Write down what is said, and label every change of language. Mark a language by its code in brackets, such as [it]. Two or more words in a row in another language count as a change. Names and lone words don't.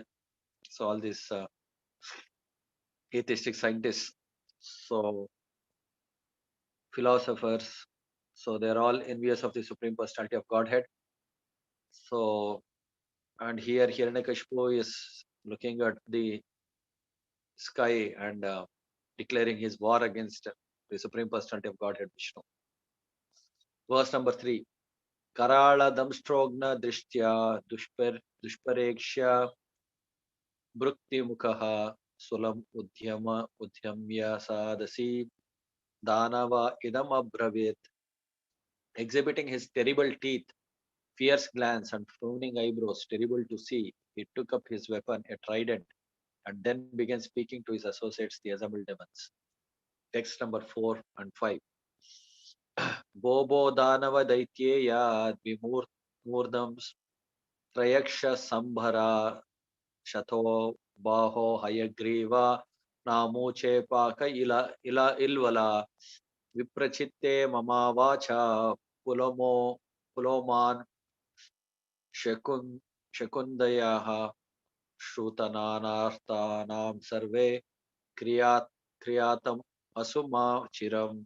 [en] So all these atheistic scientists, so philosophers, So they're all envious of the Supreme Personality of Godhead. So, and here Hiranyakashipu is looking at the sky and declaring his war against the Supreme Personality of Godhead Vishnu. Verse number 3. [sa] Karala damstrogna drishtya dushparekshya brukti mukhaha sulam udhyamya sadasi danava idam abravit. [en] Exhibiting his terrible teeth, fierce glance, and frowning eyebrows, terrible to see, he took up his weapon, a trident, and then began speaking to his associates, the assembled demons. Text number 4 and 5. [sa] Bobo Danava Daityeya Vimurdam Trayaksha Sambhara Shato Baho Hayagriva Namuche Paka ila Ilvala Viprachitte Mamavacha Puloman Shakundayaha Shrutananarthanam Sarve Kriyatam Asuma Chiram.